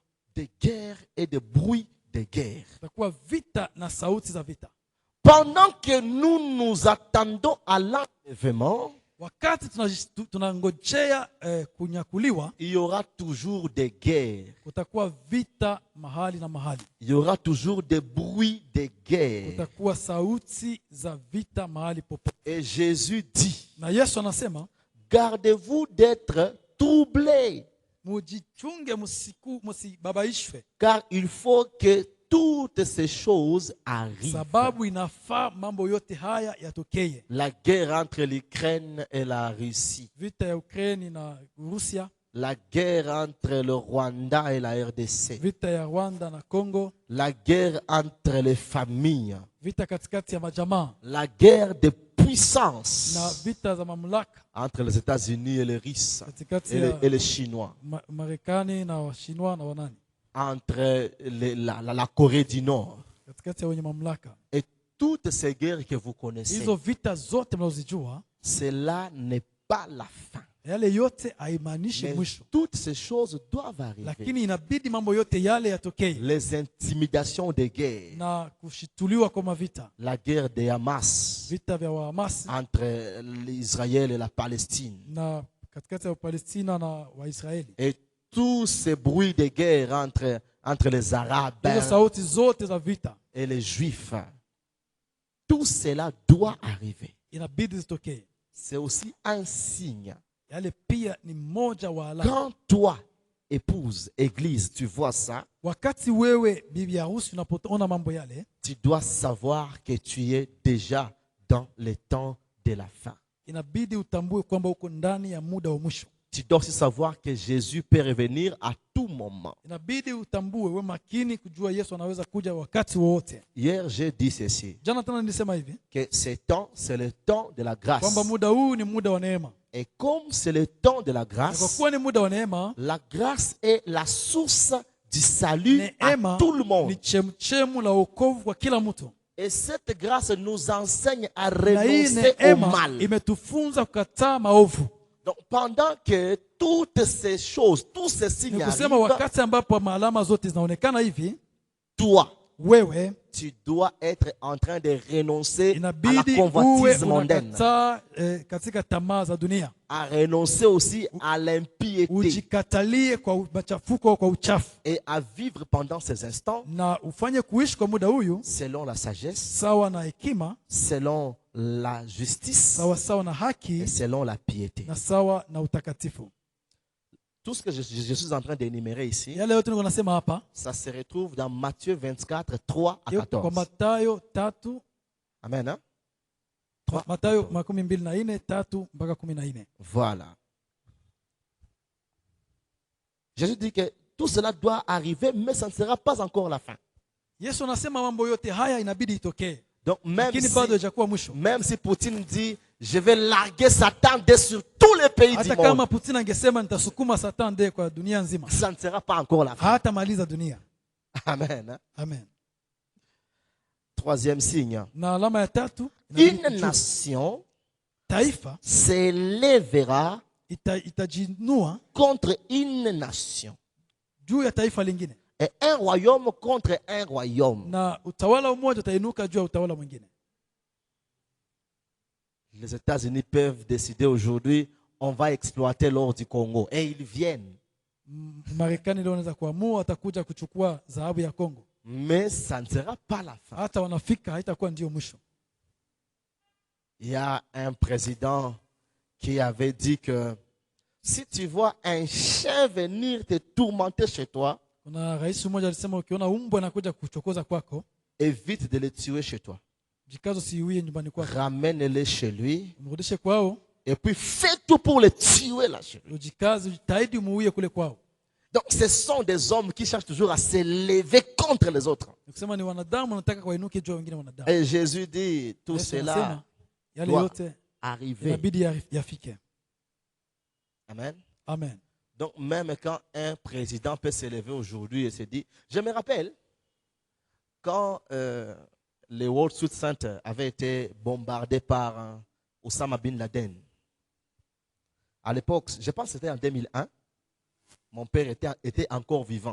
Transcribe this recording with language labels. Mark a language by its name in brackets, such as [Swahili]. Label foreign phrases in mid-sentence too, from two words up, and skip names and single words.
[French] Des guerres et des bruits de guerre. [Swahili] Kutakuwa vita na sauti za vita. [French] Pendant que nous nous attendons à l'enlèvement, [Swahili] wakati tunangojea kunyakuliwa, [French] il y aura toujours des guerres. [Swahili] kutakuwa vita mahali na mahali. [French] Il y aura toujours des bruits de guerre. [Swahili] Kutakuwa sauti za vita mahali popote. [French] Et Jésus dit, [Swahili] Na Yesu anasema, [French] gardez-vous d'être troublés, [Swahili] mujichunge, musibabaishwe, [French] car il faut que toutes ces choses arrivent. [Swahili] sababu inafaa mambo yote haya yatokee. [French] La guerre entre l'Ukraine et la Russie. [Swahili] Vita ya Ukraine na Rusia, [French] La guerre entre le Rwanda et la RDC. [Swahili] vita ya Rwanda na Congo, [French] La guerre entre les familles. [Swahili] vita katikati ya majamaa, [French] La guerre de puissance [Swahili] na vita za mamlaka [French] entre les États-Unis et les Russes [Swahili] katikati [French] et les Chinois. [Swahili] Marekani na Washinwa na wanani, [French] Entre la Corée du Nord. [Swahili] katikati ya wenye mamlaka. [French] Et toutes ces guerres que vous connaissez, [Swahili] Hizo vita zote mnazozijua, [French] cela n'est pas la fin. [Swahili] yale yote haimaanishi [French] Mais [Swahili] mwisho, [French] toutes ces choses doivent arriver. [Swahili] lakini inabidi mambo yote yale yatokee. [French] Les intimidations de guerre. [Swahili] Na kushituliwa kwa mavita, [French] La guerre de Hamas [Swahili] vita vya Wahamasi [French] entre Israël et la Palestine. [Swahili] na katikati ya Palestina na Waisraeli. [French] Et tous ces bruits de guerre entre les Arabes [Swahili] Hizo sauti zote za vita [French] et les Juifs. Tout cela doit arriver. [Swahili] inabidi zitokee. [French] C'est aussi un signe. [Swahili] Yale pia ni moja wa alama. [French] Quand toi, épouse, église, tu vois ça, [Swahili] Wakati wewe bibi harusi unapoona mambo yale, [French] tu dois savoir que tu es déjà dans le temps de la fin. [Swahili] inabidi utambue kwamba uko ndani ya muda wa mwisho. [French] Tu dois aussi savoir que Jésus peut revenir à tout moment. [Swahili] Inabidi utambue, we makini kujua Yesu anaweza kuja wakati wowote. [French] Hier, j'ai dit ceci, [Swahili] Jana tena nilisema hivi [French] que ce temps, c'est le temps de la grâce. [Swahili] kwamba muda huu ni muda wa neema. [French] Et comme c'est le temps de la [Swahili] Na kwa [French] grâce, [Swahili] kuwa ni muda wa neema, [French] la grâce est la source du salut à [Swahili] neema [French] tout le monde. [Swahili] ni chemchemu la wokovu kwa kila mtu. [French] Et cette grâce nous enseigne à [Swahili] Na hii [French] renoncer au [Swahili] neema [French] mal. [Swahili] imetufunza kukataa maovu. [French] Donc pendant que toutes ces choses, tous ces signes [Swahili] Ni kusema [French] arrivent, [Swahili] wakati ambapo maalama zote zinaonekana hivi, [French] toi, [Swahili] wewe [French] tu dois être en train de renoncer à la [Swahili] inabidi uwe [French] convoitise mondaine, [Swahili] unakataa katika tamaa za dunia, [French] à renoncer aussi à l'impiété [Swahili] ujikatalie kwa machafuko, kwa uchafu, [French] et à vivre pendant ces instants [Swahili] na ufanye kuishi kwa muda huyu [French] selon la sagesse, [Swahili] sawa na hekima, [French] selon la justice [Swahili] sawa sawa na [French] et [Swahili] haki, [French] selon la piété. [Swahili] na sawa na utakatifu. [French] Tout ce que je suis en train d'énumérer ici, [Swahili] Yale yote niko nasema hapa [French] ça se retrouve dans Matthieu 24, 3 à [Swahili] iko kwa [French] 14. [Swahili] Mathayo 3, [French] Amen. Hein? [Swahili] Mathayo 24, 3 mpaka 14. [French] Voilà. Jésus dit que tout cela doit arriver, mais ça ne sera pas encore la fin. [Swahili] Yesu anasema mambo yote haya inabidi itokee, [French] Donc [Swahili] lakini bado haijakuwa mwisho. [French] même si Poutine dit, je vais larguer Satan sur tous les pays du [Swahili] Hata [French] monde, [Swahili] kama Putin angesema nitasukuma Satan de kwa dunia nzima, [French] ça ne sera pas encore la fin. [Swahili] hatamaliza dunia. [French] Amen. Hein? Amen. Troisième signe. [Swahili] Na alama ya tatu, inabidi [French] Une [Swahili] kujua, [French] nation [Swahili] taifa [French] s'élèvera [Swahili] itajinua [French] contre une nation. [Swahili] juu ya taifa lingine, [French] Et un royaume contre un royaume. [Swahili] na utawala mmoja utainuka juu ya utawala mwingine. [French] Les États-Unis peuvent décider aujourd'hui, on va exploiter l'or du Congo. Et ils viennent. [Swahili] Marekani leo anaweza kuamua atakuja kuchukua dhahabu ya Kongo, [French] Mais ça ne sera pas la fin. [Swahili] hata wanafika haitakuwa ndio mwisho. [French] Il y a un président qui avait dit que si tu vois un chien venir te tourmenter chez toi, [Swahili] Kuna rais mmoja alisema ukiona umbwa anakuja kuchokoza kwako, [French] évite de le tuer chez toi. [Swahili] jikazo siuie nyumbani kwako, [French] Ramène-le chez lui [Swahili] mrudishe kwao, [French] et puis fais tout pour le tuer là chez lui. [Swahili] ujikaze, ujitahidi umuue kule kwao. [French] Donc ce sont des hommes qui cherchent toujours à s'élever contre les autres. [Swahili] Nikusema ni wanadamu wanataka wainuke juu ya wengine wanadamu. [French] Et Jésus dit, tout [Swahili] Yesu [French] cela [Swahili] anasema yale [French] doit [Swahili] yote [French] arriver. [Swahili] inabidi yafike. [French] Amen. [Swahili] Amen. [French] Donc même quand un président peut s'élever aujourd'hui et se dire, je me rappelle, quand le World Trade Center avait été bombardé par Osama Bin Laden, à l'époque, je pense que c'était en 2001, mon père était encore vivant.